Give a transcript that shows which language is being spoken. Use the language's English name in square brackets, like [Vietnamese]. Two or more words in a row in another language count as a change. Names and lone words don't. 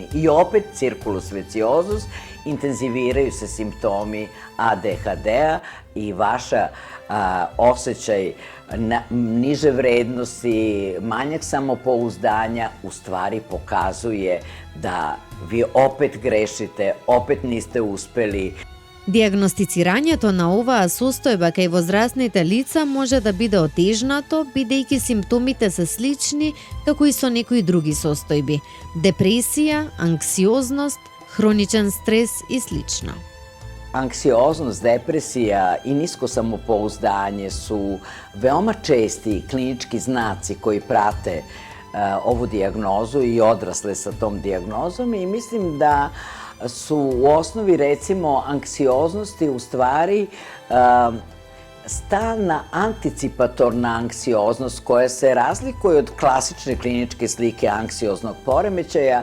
[Serbian] I opet, [Latin] circulus viciosus, [Serbian] intenziviraju se simptomi ADHD-a i vaša osjećaj niže vrednosti, manjak samopouzdanja u stvari pokazuje da vi opet grešite, opet niste uspeli. [Macedonian] Дијагностицирањето на оваа состојба кај возрастните лица може да биде отежнато, бидејќи симптомите се слични како и со некои други состојби – депресија, анксиозност, хроничен стрес и слично. [Serbian] Anksioznost, depresija i nisko samopouzdanje su veoma česti klinički znaci koji prate ovu dijagnozu i odrasle sa tom dijagnozom i mislim da su u osnovi, recimo, anksioznosti u stvari stalna anticipatorna anksioznost koja se razlikuje od klasične kliničke slike anksioznog poremećaja.